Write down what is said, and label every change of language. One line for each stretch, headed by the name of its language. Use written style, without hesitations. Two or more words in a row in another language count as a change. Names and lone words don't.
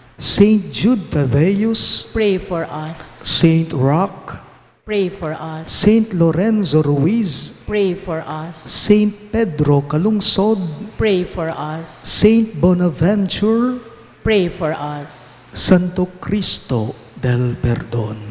English: Saint Jude Thaddeus, Pray for us. Saint Roch, Pray for us. Saint Lorenzo Ruiz, Pray for us. Saint Pedro Calungsod, Pray for us. Saint Bonaventure, Pray for us. Santo Cristo del Perdón.